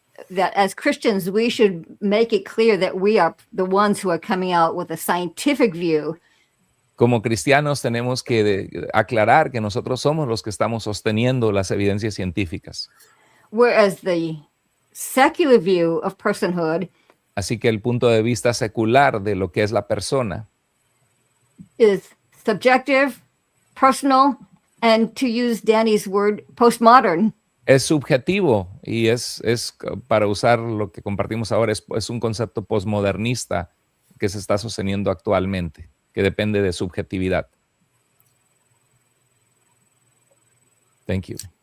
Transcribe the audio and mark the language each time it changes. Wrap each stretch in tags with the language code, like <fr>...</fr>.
<en>That as Christians, we should make it clear that we are the ones who are coming out with a scientific view.</en> <es>Como cristianos tenemos que aclarar que nosotros somos los que estamos sosteniendo las evidencias científicas.</es> <en>Whereas the secular view of personhood,</en> <es>así que el punto de vista secular de lo que es la persona,</es> <en>is subjective, personal, and to use Danny's word, postmodern.</en> <es>Es subjetivo y es para usar lo que compartimos ahora, es un concepto posmodernista que se está sosteniendo actualmente, que depende de subjetividad.</es> <en>Thank you.</en>